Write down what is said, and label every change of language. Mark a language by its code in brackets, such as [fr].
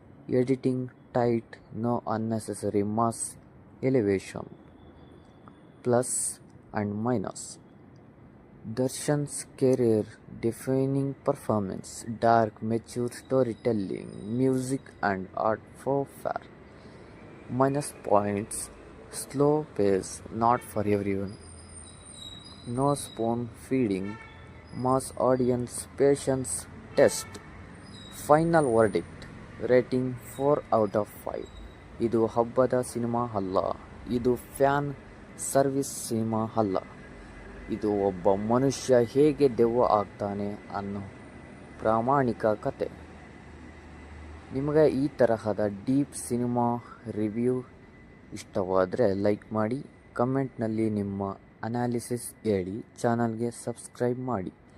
[en] Editing tight, no unnecessary mass elevation. Plus and minus. Darshan's career defining performance, dark mature storytelling, music and art for fair. Minus points, slow pace, not for everyone. No spoon feeding, mass audience, patience test. Final verdict, rating 4 out of 5. [kn] ಇದು ಹಬ್ಬದ cinema ಅಲ್ಲ, ಇದು fan service cinema ಅಲ್ಲ, ಇದು ಒಬ್ಬ ಮನುಷ್ಯ ಹೇಗೆ ದೆವ್ವ ಆಗ್ತಾನೆ ಅನ್ನೋ ಪ್ರಾಮಾಣಿಕ ಕತೆ. ನಿಮಗೆ ಈ ತರಹದ ಡೀಪ್ ಸಿನಿಮಾ ರಿವ್ಯೂ ಇಷ್ಟವಾದರೆ ಲೈಕ್ ಮಾಡಿ, ಕಮೆಂಟ್ನಲ್ಲಿ ನಿಮ್ಮ ಅನಾಲಿಸಿಸ್ ಹೇಳಿ, ಚಾನಲ್ಗೆ ಸಬ್ಸ್ಕ್ರೈಬ್ ಮಾಡಿ.